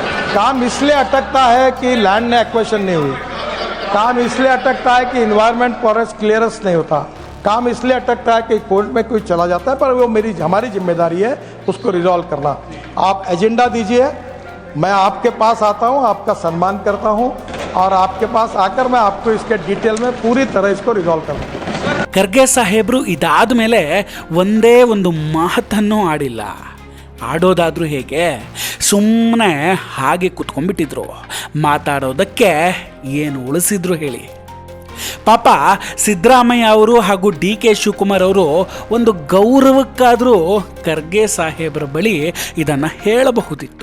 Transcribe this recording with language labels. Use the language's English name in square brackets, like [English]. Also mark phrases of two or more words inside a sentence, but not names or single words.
[Hindi] हाँ, काम इसलिए अटकता है कि लैंड ने एक्वेशन नहीं हुई, काम इसलिए अटकता है कि [English] environment forest clearance [Hindi] नहीं होता, काम इसलिए अटकता है कि कोर्ट में कोई चला जाता है, पर वो हमारी जिम्मेदारी है उसको रिजॉल्व करना। आप एजेंडा दीजिए, मैं आपके पास आता हूँ, आपका सम्मान करता हूँ और आपके पास आकर मैं आपको इसके डिटेल में पूरी तरह इसको रिजॉल्व करूँगा। [Kannada] ಖರ್ಗೆ ಸಾಹೇಬ್ರು ಇದಾದ ಮೇಲೆ ಒಂದೇ ಒಂದು ಮಾತನ್ನು ಆಡಿಲ್ಲ. ಆಡೋದಾದ್ರೂ ಹೇಗೆ, ಸುಮ್ಮನೆ ಹಾಗೆ ಕುತ್ಕೊಂಡ್ಬಿಟ್ಟಿದ್ರು. ಮಾತಾಡೋದಕ್ಕೆ ಏನು ಉಳಿಸಿದ್ರು ಹೇಳಿ. ಪಾಪ ಸಿದ್ದರಾಮಯ್ಯ ಅವರು ಹಾಗೂ ಡಿ ಕೆ ಶಿವಕುಮಾರ್ ಅವರು ಒಂದು ಗೌರವಕ್ಕಾದರೂ ಖರ್ಗೆ ಸಾಹೇಬ್ರ ಬಳಿ ಇದನ್ನು ಹೇಳಬಹುದಿತ್ತು.